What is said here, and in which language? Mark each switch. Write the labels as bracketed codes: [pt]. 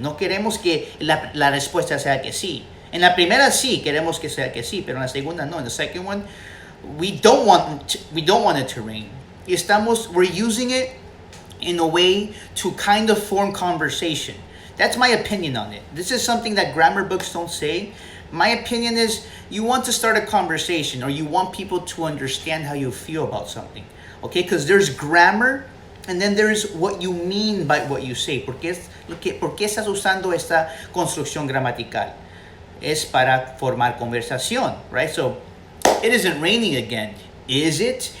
[es] No queremos que la respuesta sea que sí. En la primera sí, queremos que sea que sí, pero en la segunda no. [en] In the second one, we don't want it to rain. Y we're using it in a way to kind of form conversation. That's my opinion on it. This is something that grammar books don't say. My opinion is you want to start a conversation or you want people to understand how you feel about something. Okay? Because there's grammar and then there's what you mean by what you say. [es] ¿Por qué estás usando esta construcción gramatical? Es para formar conversación, right? [en] So, "It isn't raining again." Is it?